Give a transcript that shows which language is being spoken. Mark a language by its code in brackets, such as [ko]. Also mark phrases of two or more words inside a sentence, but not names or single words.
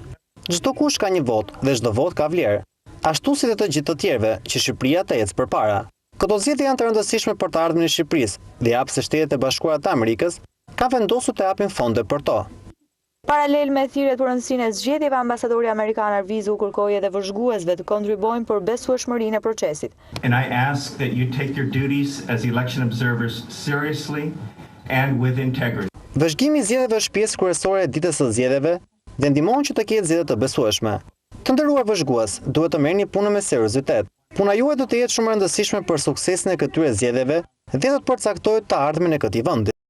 [sq] Çdo kush ka një vot dhe çdo vot ka vlerë. Ashtu si dhe të gjithë të tjerëve që Shqipëria të ecë përpara. Këto zgjedhje janë të rëndësishme për të ardhmen e Shqipërisë dhe japë se Shtetet e Bashkuara të Amerikës ka vendosur të japin fonde për to. Paralel me thirrjet për rëndësinë e zgjedhjeve, ambasadori amerikan Arvizu kërkoi edhe vëzhguesve të kontribuojnë për besueshmërinë e procesit. [en] And I ask that you take your duties as election observers seriously and with integrity. [sq] Vëzhgimi i zgjedhjeve është pjesë kryesore e ditës së zgjedhjeve dhe ndihmon që të ketë zgjedhje të besueshme. Të nderuar vëzhgues, duhet të merrni punën me seriozitet. Puna juaj do të jetë shumë e rëndësishme për suksesin e këtyre zgjedhjeve dhe do të përcaktojë të ardhmen e këtij vendi.